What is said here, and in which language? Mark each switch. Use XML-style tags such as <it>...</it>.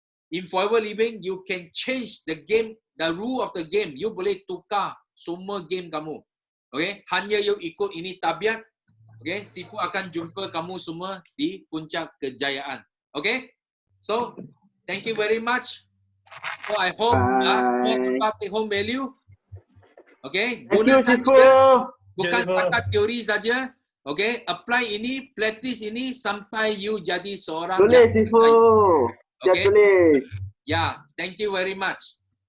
<en>In forever living, you can change the game, the rule of the game.</en> <ms>You boleh tukar semua game kamu.</ms> <en>Okay?</en> <ms>Hanya you ikut ini tabiat. Okay? Sifu akan jumpa kamu semua di puncak kejayaan. Okay?</ms> <en>So, thank you very much. So, I hope</en> <ms>semua dapat</ms> <en>take home value. Okay?</en> <ms>Gunakan juga. Bukan setakat teori saja. Okay? Apply ini, practice ini sampai you jadi seorang Tulis, Sifu.</ms> <en>Okay?</en> <ms>Tulis.</ms> <en>Yeah, thank you very much.</en>